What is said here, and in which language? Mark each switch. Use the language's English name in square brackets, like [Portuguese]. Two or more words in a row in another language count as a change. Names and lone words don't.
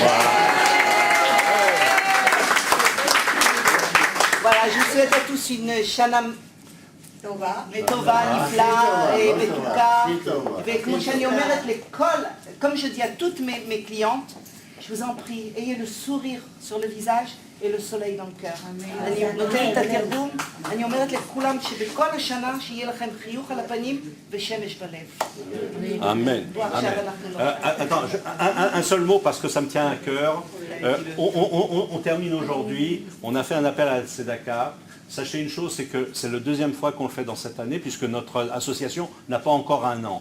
[French] Voilà, je vous souhaite à tous une [Hebrew] שנה טובה, [French] Nifla et Betuka. Comme je dis à toutes mes clientes, je vous en prie, ayez le sourire sur le visage et le soleil dans le cœur. [Hebrew] אני נותנת את התרגום, אני אומרת לכולם שבכל השנה שיהיה לכם חיוך על הפנים ושמש בלב. [French] Amen. Attends, un seul mot parce que ça me tient à cœur. On termine aujourd'hui, on a fait un appel à la Tzedaka. Sachez une chose, c'est que c'est la deuxième fois qu'on le fait dans cette année puisque notre association n'a pas encore un an.